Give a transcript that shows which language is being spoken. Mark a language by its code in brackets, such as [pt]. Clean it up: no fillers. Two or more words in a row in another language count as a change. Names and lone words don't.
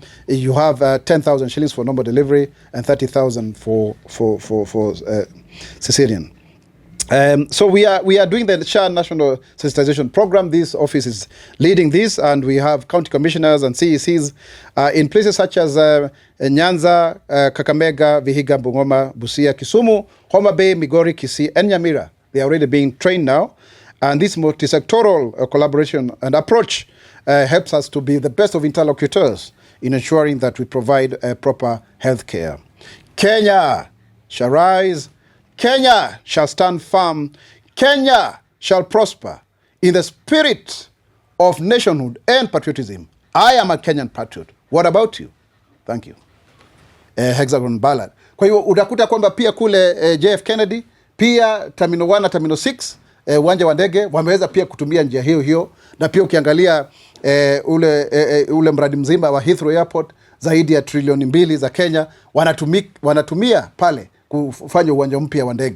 [en] You have 10,000 shillings for normal delivery and 30,000 for cesarean. So we are doing the SHA National Sensitization Program. This office is leading this, and we have county commissioners and CECs in places such as Nyanza, Kakamega, Vihiga, Bungoma, Busia, Kisumu, Homa Bay, Migori, Kisii, and Nyamira. They are already being trained now, and this multi-sectoral collaboration and approach helps us to be the best of interlocutors in ensuring that we provide proper health care. Kenya shall rise. Kenya shall stand firm. Kenya shall prosper in the spirit of nationhood and patriotism. I am a Kenyan patriot. What about you? Thank you. Hexagon ballad. [sw] Kwa hiyo utakuta kwamba pia kule JF Kennedy, pia Terminal 1 na Terminal 6, uwanja wa ndege wameweza pia kutumia njia hiyo, na pia ukiangalia ule mradi mzima wa Heathrow Airport zaidi ya trilioni 2 za Kenya wanatumia pale kufanya uwanja mpya wa ndege.